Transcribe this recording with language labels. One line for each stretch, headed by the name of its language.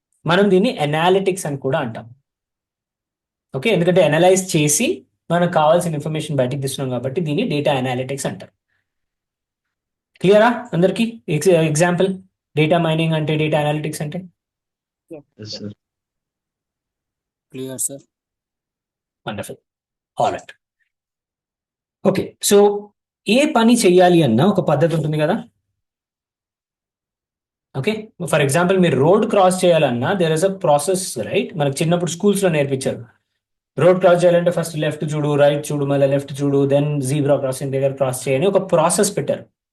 Telugu: మనం దీన్ని అనాలిటిక్స్ అని కూడా అంటాం. ఓకే, ఎందుకంటే అనలైజ్ చేసి మనకు కావాల్సిన ఇన్ఫర్మేషన్ బయటికి తీస్తున్నాం కాబట్టి దీన్ని డేటా అనాలిటిక్స్ అంటారు. క్లియరా అందరికి? ఎగ్జాంపుల్, డేటా మైనింగ్ అంటే, డేటా అనాలిటిక్స్ అంటే.
English: Yes, sir. Clear, sir? Wonderful. All right. Okay, so
Telugu: ఏ పని చెయ్యాలి అన్నా ఒక పద్ధతి ఉంటుంది కదా. ఓకే, ఫర్ ఎగ్జాంపుల్ మీరు రోడ్ క్రాస్ చేయాలన్నా
English: There is a process, right?
Telugu: మనకు చిన్నప్పుడు స్కూల్స్లో నేర్పించారు. రోడ్ క్రాస్ చేయాలంటే ఫస్ట్ లెఫ్ట్ చూడు, రైట్ చూడు, మళ్ళీ లెఫ్ట్ చూడు, దెన్ జీబ్రా క్రాసింగ్ దగ్గర క్రాస్ చేయని ఒక ప్రాసెస్ పెట్టారు.